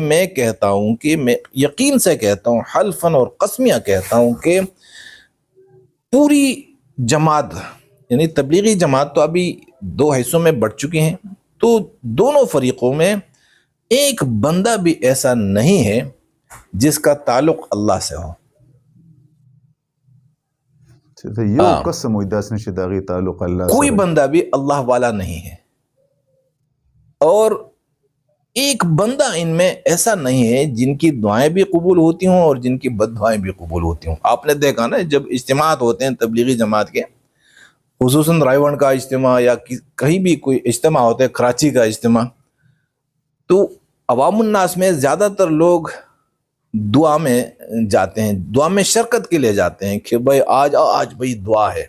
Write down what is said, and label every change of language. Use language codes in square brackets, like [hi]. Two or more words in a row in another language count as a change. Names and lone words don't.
[ur] میں کہتا ہوں کہ میں یقین سے کہتا ہوں، حلفاً اور قسمیہ کہتا ہوں کہ پوری جماعت یعنی تبلیغی جماعت تو ابھی دو حصوں میں بٹ چکی ہیں، تو دونوں فریقوں میں ایک بندہ بھی ایسا نہیں ہے جس کا تعلق اللہ سے ہو. [ps] یو قسم وي داس نشي داغي تعلق الله [ur] کوئی [ps] سره. [ur] بندہ بھی اللہ والا نہیں ہے، اور ایک بندہ ان میں ایسا نہیں ہے جن کی دعائیں بھی قبول ہوتی ہوں اور جن کی بد دعائیں بھی قبول ہوتی ہوں. آپ نے دیکھا نا، جب اجتماعات ہوتے ہیں تبلیغی جماعت کے، خصوصاً رائے ون کا اجتماع یا کہیں بھی کوئی اجتماع ہوتا ہے، کراچی کا اجتماع، تو عوام الناس میں زیادہ تر لوگ دعا میں جاتے ہیں، دعا میں شرکت کے لیے جاتے ہیں کہ بھائی آج بھائی دعا ہے.